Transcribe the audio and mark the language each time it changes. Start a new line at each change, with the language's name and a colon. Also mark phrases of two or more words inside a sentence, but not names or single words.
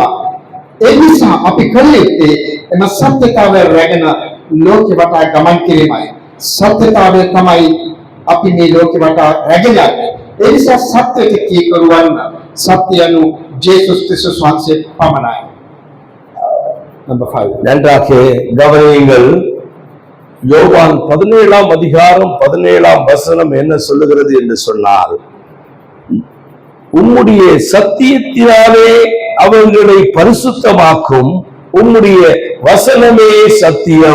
Sinhala: ඒ නිසා අපි කළ යුත්තේ එම සත්‍යතාවය රැගෙන ලෝකෙ වටා ගමන් කිරීමයි. සත්‍යතාවය තමයි අපි මේ ලෝකෙ වටා රැගෙන යන්නේ. ඒ නිසා සත්‍යයට කීකරුවන්න සත්‍ය anu ජේසුස් ක්‍රිස්තුස් වහන්සේ පමණයි.
English: Number 5.
Tamil: நன்றாக கவனியுங்கள். யோவான் 17ஆம் அதிகாரம் 17ஆம் வசனம் என்ன சொல்லுகிறது என்று சொன்னால், உம்முடைய சத்தியத்தினாலே அவர்களை பரிசுத்தமாக்கும், உம்முடைய வசனமே சத்தியம்.